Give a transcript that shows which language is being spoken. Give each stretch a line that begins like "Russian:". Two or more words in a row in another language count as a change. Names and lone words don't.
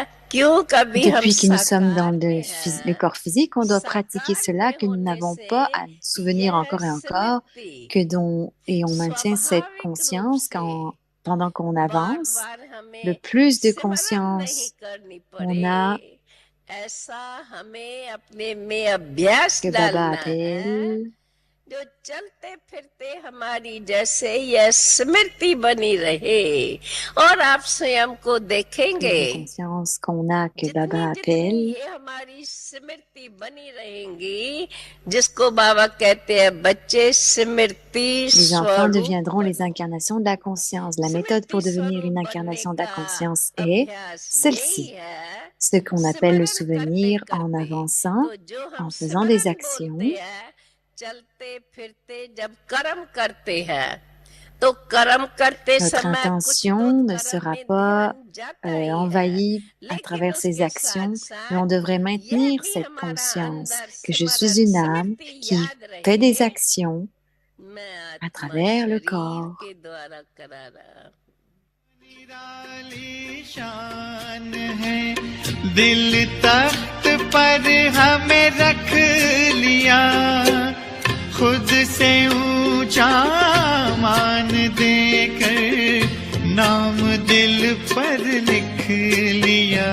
Hindi: क्यों कभी हम
French: Depuis que nous sommes dans
Hindi: साकार में
French: le
Hindi: हैं,
French: corps physique, on doit pratiquer
Hindi: साकार
French: cela
Hindi: में
French: que nous
Hindi: होने
French: n'avons
Hindi: से
French: pas à nous souvenir
Hindi: यह
French: encore et encore,
Hindi: स्मृति
French: et on maintient cette
Hindi: स्वाभाविक रूप
French: conscience
Hindi: से
French: pendant qu'on
Hindi: बार
French: avance.
Hindi: बार
French: Le
Hindi: हमें
French: plus de
Hindi: सिमरन नहीं
French: conscience
Hindi: करनी
French: on
Hindi: पड़े,
French: a
Hindi: ऐसा हमें अपने में अभ्यास
French: que Baba
Hindi: डालना है,
French: appelle
Hindi: जो चलते फिरते हमारी जैसे यह स्मृति बनी रहे। और आप स्वयं को
French: plus
Hindi: देखेंगे,
French: de conscience qu'on a que
Hindi: जितनी Baba जितनी
French: appelle.
Hindi: ये हमारी स्मृति बनी रहेंगी, जिसको बाबा कहते हैं बच्चे स्मृति
French: Les enfants
Hindi: स्वरूप
French: deviendront les
Hindi: बनो।
French: incarnations de la conscience. La méthode
Hindi: स्मृति
French: pour devenir
Hindi: स्वरूप
French: une
Hindi: बनने
French: incarnation de la
Hindi: का
French: conscience est
Hindi: अभ्यास यही
French: celle-ci,
Hindi: है,
French: ce qu'on appelle le
Hindi: सिमरन करते
French: souvenir en
Hindi: करते।
French: avançant,
Hindi: तो जो हम
French: en faisant des
Hindi: सिमरन
French: actions.
Hindi: बोलते हैं, चलते फिरते जब कर्म करते हैं, तो कर्म करते
French: Notre
Hindi: समय कुछ तो
French: intention ne
Hindi: कर्म
French: sera
Hindi: में
French: pas
Hindi: ध्यान जाता ही है,
French: envahie à
Hindi: लेकिन
French: travers ces
Hindi: उसके साथ
French: actions, mais on
Hindi: साथ
French: devrait
Hindi: यह
French: maintenir
Hindi: भी
French: cette
Hindi: हमारा
French: conscience
Hindi: अंदर
French: que je suis
Hindi: स्मरण
French: une âme
Hindi: स्मृति
French: qui
Hindi: याद
French: fait des
Hindi: रहे,
French: actions
Hindi: मैं
French: à
Hindi: आत्मा
French: travers le
Hindi: शरीर
French: corps.
Hindi: के द्वारा करा रहा। निराली शान है, दिल तख्त पर हमें रख लिया, खुद से ऊंचा मान देकर नाम दिल पर लिख लिया।